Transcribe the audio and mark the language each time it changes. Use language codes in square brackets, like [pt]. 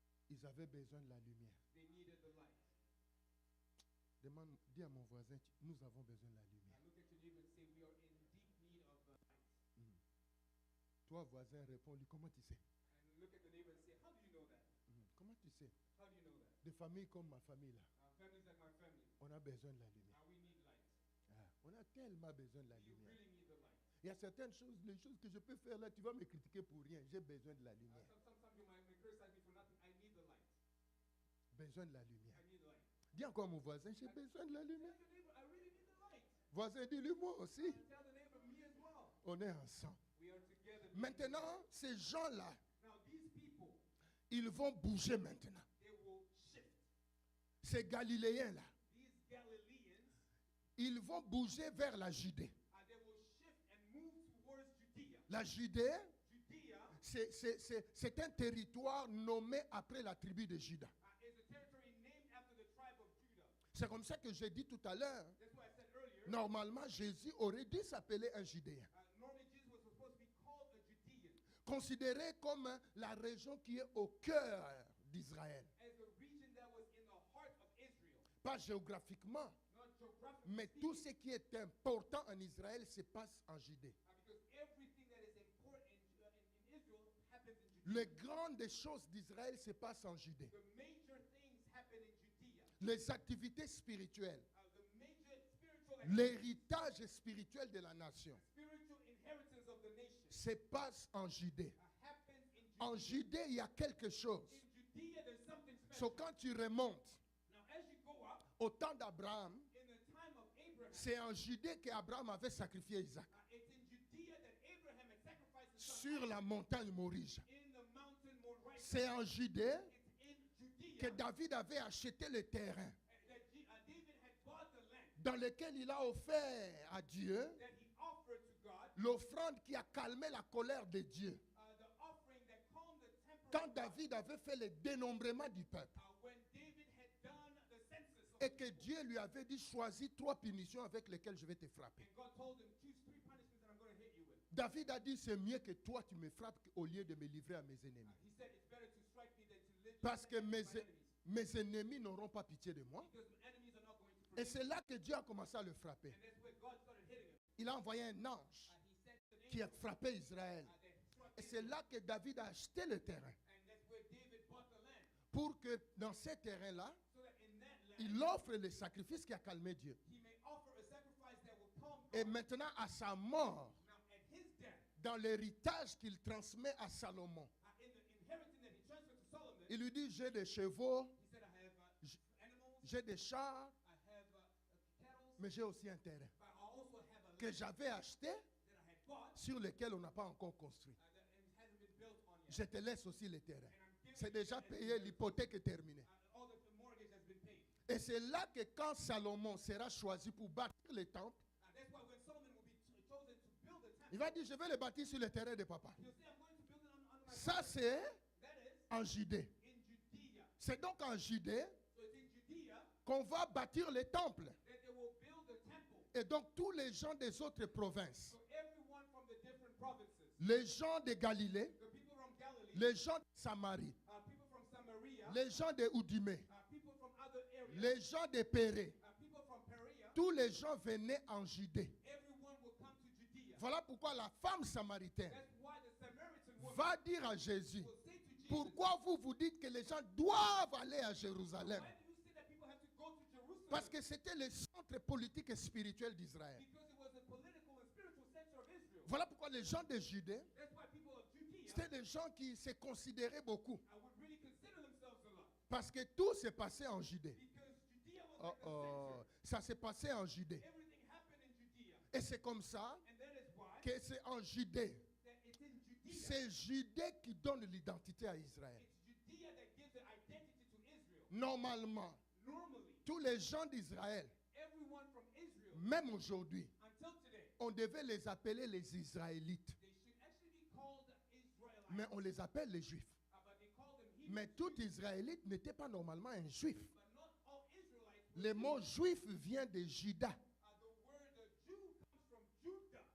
[fr] ils avaient besoin de la lumière. [en] they needed the light. [fr] Dis à mon voisin, nous avons besoin de la lumière. [en] Now look at your neighbor and say, we are in deep need of the light. [fr] Toi, voisin, réponds-lui, comment tu sais? [en] And look at the neighbor and say, how do you know that? [fr] Comment tu sais? [en] How do you know that? [fr] Des familles comme ma famille, là, [en] Families like my family, [fr] on a besoin de la lumière. [en] we need light. [fr] On a tellement besoin de la [en] You [fr] lumière. [en] really need the light. [fr] Il y a certaines choses, les choses que je peux faire là, tu vas me critiquer pour rien. J'ai besoin de la lumière. [en] Sometimes you might criticize me for nothing. I need the light. [fr] besoin de la lumière. [en] I need light. [fr] Dis encore mon voisin, j'ai besoin de la lumière. [en] Tell your neighbor, I really need the light. [fr] Voisin, dis-lui moi aussi. [en] Tell the neighbor, me as well. [fr] On est ensemble. [en] We are together. [fr] Maintenant, ces gens-là, [en] Now these people, [fr] ils vont bouger maintenant. [en] they will shift. [fr] Ces Galiléens-là, [en] These Galileans, [fr] ils vont bouger vers la Judée. [en] they will shift and move towards Judea. [fr] La Judée, [en] Judea [fr] c'est un territoire nommé après la tribu de Juda. [en] is a territory named after the tribe of Judah. [fr] C'est comme ça que j'ai dit tout à l'heure. [en] That's what I said earlier. [fr] Normalement, Jésus aurait dû s'appeler un Judéen. [en] Normally Jesus was supposed to be called a Judean, [fr] Considéré comme la région qui est au cœur d'Israël. [en] as a region that was in the heart of Israel. [fr] Pas géographiquement, [en] Not geographically [fr] mais [en] speaking, [fr] tout ce qui est important en Israël se passe en Judée. [en] because everything that is important in Israel happens in Judea. [fr] Les grandes choses d'Israël se passent en Judée. [en] The major things happen in Judea. [fr] Les activités spirituelles, [en] The major spiritual [fr] l'héritage spirituel de la nation [en] spiritual inheritance of the nation [fr] se passe en Judée. [en] happens in Judea. [fr] En Judée, il y a quelque chose. [en] In Judea, there's something special. [fr] So, quand tu remontes [en] Now, as you go up, [fr] au temps d'Abraham, [en] in the time of Abraham, [fr] c'est en Judée qu'Abraham avait sacrifié Isaac [en] it's in Judea that Abraham had sacrificed his son [fr] sur la montagne Morise. [en] in the mountain Moriah. [fr] C'est en Judée [en] It's in Judea [fr] que David avait acheté le terrain [en] that David had bought the land [fr] dans lequel il a offert à Dieu [en] that he offered to God, [fr] l'offrande qui a calmé la colère de Dieu. [en] the offering that calmed the temper [fr] Quand [en] of God, [fr] David avait fait le dénombrement du peuple [en] when David had done the census of [fr] et que Dieu lui avait dit choisis 3 punitions avec lesquelles je vais te frapper. [en] and God told him, choose 3 punishments that I'm going to hit you with. [fr] David a dit c'est mieux que toi tu me frappes au lieu de me livrer à mes ennemis. [en] He said, it's better to strike me than to live [fr] Parce que [en] my [fr] mes ennemis n'auront pas pitié de moi. [en] because my enemies are not going to [fr] Et [en] forgive. [fr] c'est là que Dieu a commencé à le frapper. [en] And that's where God started hitting him. [fr] Il a envoyé un ange [en] He sent an [fr] qui a [en] angel [fr] frappé Israël. [en] that struck [fr] Et [en] him. [fr] c'est là que David a acheté le terrain. [en] And that's where David bought the land. [fr] Pour que dans ces terrains-là, [en] So that in that land, [fr] il offre le sacrifice qui a calmé Dieu. [en] he may offer a sacrifice that will calm [fr] Et [en] God. [fr] maintenant, à sa mort, [en] Now, at his death, [fr] dans l'héritage qu'il transmet à Salomon, [en] in the inheritance that he transferred to Solomon, [fr] il lui dit, j'ai des chevaux, [en] he said, I have [fr] J- [en] animals, [fr] j'ai des chars, [en] I have cattle, [fr] mais j'ai aussi un terrain [en] but I also have a land [fr] que j'avais acheté [en] that I had bought [fr] sur lequel on n'a pas encore construit. [en] that it hasn't been built on yet. [fr] Je te laisse aussi le terrain. [en] And I'm giving [fr] C'est [en] it [fr] déjà [en] as [fr] payé, [en] inheritance. [fr] l'hypothèque est terminée. [en] All the mortgage has been paid. [fr] Et c'est là que quand Salomon sera choisi pour bâtir le temple, [en] And that's why when Solomon will be chosen to build the temple, [fr] il va dire, je vais le bâtir sur le terrain de papa. [en] he'll say, I'm going to build it on my [fr] Ça, [en] property. [fr] c'est [en] That is [fr] en Judée. [en] in Judea. [fr] C'est donc en Judée [en] So it's in Judea [fr] qu'on va bâtir le temple. [en] that they will build the temple. [fr] Et donc tous les gens des autres provinces, [en] So everyone from the different provinces, [fr] les gens de Galilée, [en] the people from Galilee, [fr] les gens de Samarie, [en] people from Samaria, [fr] les gens de Oudimé, [en] people from other areas, [fr] les gens de Péré, [en] people from Perea, [fr] tous les gens venaient en Judée. [en] everyone will come to Judea. [fr] Voilà pourquoi la femme samaritaine [en] That's why the Samaritan woman [fr] va dire à Jésus, [en] will say to Jesus, [fr] pourquoi vous dites que les gens doivent aller à Jérusalem? [en] why do you say that people have to go to Jerusalem? [fr] Parce que c'était le centre politique et spirituel d'Israël. [en] Because it was the political and spiritual center of Israel. [fr] Voilà pourquoi les gens de Judée, [en] That's why people of Judea [fr] c'était des gens qui se considéraient beaucoup. [en] would really consider themselves a lot. [fr] Parce que tout s'est passé en Judée. [en] Because Judea was like the center. [fr] Ça s'est passé en Judée. [en] Everything happened in Judea. [fr] Et c'est comme ça [en] And that is why [fr] que c'est en Judée. [en] that it's in Judea. [fr] C'est Judée qui donne l'identité à Israël. [en] It's Judea that gives the identity to Israel. [fr] Normalement, [en] Normally, [fr] tous les gens d'Israël, [en] everyone from Israel, [fr] même aujourd'hui, [en] until today, [fr] on devait les appeler les Israélites. [en] they should actually be called Israelites. [fr] Mais on les appelle les Juifs. [en] But they call them Hebrew. [fr] Mais tout Israélite n'était pas normalement un Juif. [en] But not all Israelites were [fr] Le mot Juif vient de Juda. [en] The word Jew comes from Judah.